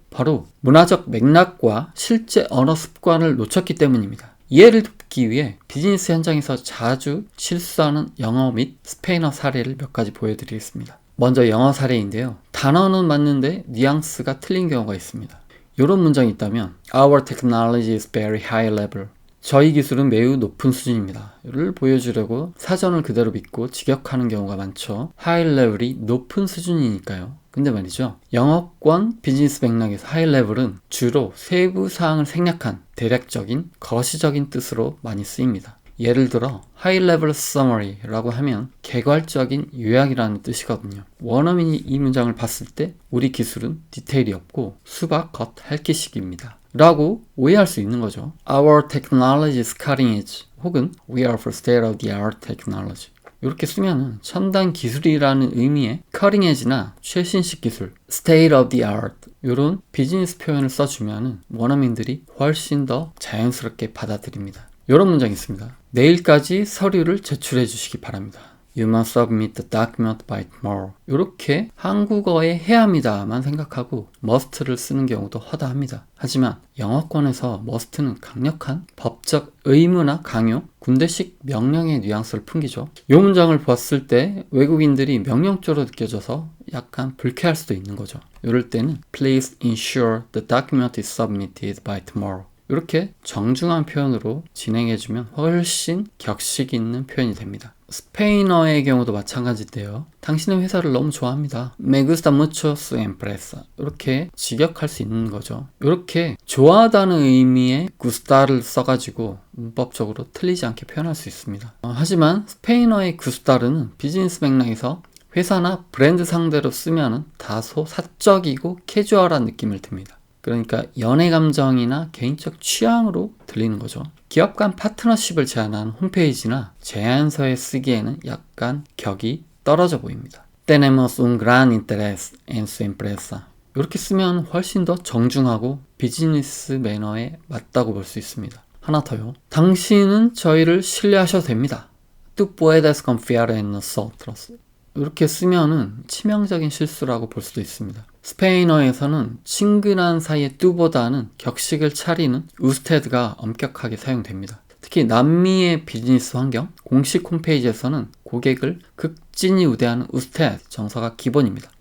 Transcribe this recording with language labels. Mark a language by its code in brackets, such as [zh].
[ko] 바로 문화적 맥락과 실제 언어 습관을 놓쳤기 때문입니다. 이해를 돕기 위해 비즈니스 현장에서 자주 실수하는 영어 및 스페인어 사례를 몇 가지 보여드리겠습니다. 먼저 영어 사례인데요. 단어는 맞는데 뉘앙스가 틀린 경우가 있습니다. 이런 문장이 있다면 [en] Our technology is very high level. [ko] 저희 기술은 매우 높은 수준입니다. 를 보여주려고 사전을 그대로 믿고 직역하는 경우가 많죠. high level이 높은 수준이니까요. 근데 말이죠. 영어권 비즈니스 맥락에서 하이 레벨은 주로 세부 사항을 생략한 대략적인 거시적인 뜻으로 많이 쓰입니다. 예를 들어 하이 레벨 서머리라고 하면 개괄적인 요약이라는 뜻이거든요. 원어민이 이 문장을 봤을 때 우리 기술은 디테일이 없고 수박 겉 핥기식입니다. 라고 오해할 수 있는 거죠. [en] Our technology is cutting edge. 혹은 We are for state of the art technology. [ko] 이렇게 쓰면은 첨단 기술이라는 의미의 cutting edge나 최신식 기술, state of the art 이런 비즈니스 표현을 써주면은 원어민들이 훨씬 더 자연스럽게 받아들입니다. 이런 문장이 있습니다. 내일까지 서류를 제출해 주시기 바랍니다. [en] You must submit the document by tomorrow. [ko] 이렇게 한국어에 해야 합니다만 생각하고 must를 쓰는 경우도 허다합니다. 하지만 영어권에서 must는 강력한 법적 의무나 강요, 군대식 명령의 뉘앙스를 풍기죠. 이 문장을 봤을 때 외국인들이 명령조로 느껴져서 약간 불쾌할 수도 있는 거죠. 이럴 때는 [en] Please ensure the document is submitted by tomorrow. [ko] 이렇게 정중한 표현으로 진행해주면 훨씬 격식 있는 표현이 됩니다. 스페인어의 경우도 마찬가지인데요. 당신의 회사를 너무 좋아합니다. [es] Me gusta mucho su empresa. [ko] 이렇게 직역할 수 있는 거죠. 이렇게 좋아하다는 의미의 gusta를 써가지고 문법적으로 틀리지 않게 표현할 수 있습니다. 하지만 스페인어의 gusta는 비즈니스 맥락에서 회사나 브랜드 상대로 쓰면 다소 사적이고 캐주얼한 느낌을 듭니다. 그러니까 연애 감정이나 개인적 취향으로 들리는 거죠. 기업 간 파트너십을 제안한 홈페이지나 제안서에 쓰기에는 약간 격이 떨어져 보입니다. [es] Tenemos un gran interés en su empresa. [ko] 이렇게 쓰면 훨씬 더 정중하고 비즈니스 매너에 맞다고 볼 수 있습니다. 하나 더요. 당신은 저희를 신뢰하셔도 됩니다. [es] Tú puedes confiar en nosotros. [ko] 이렇게 쓰면은 치명적인 실수라고 볼 수도 있습니다. 스페인어에서는 친근한 사이의 뚜보다는 격식을 차리는 우스테드가 엄격하게 사용됩니다. 특히 남미의 비즈니스 환경, 공식 홈페이지에서는 고객을 극진히 우대하는 우스테드 정서가 기본입니다.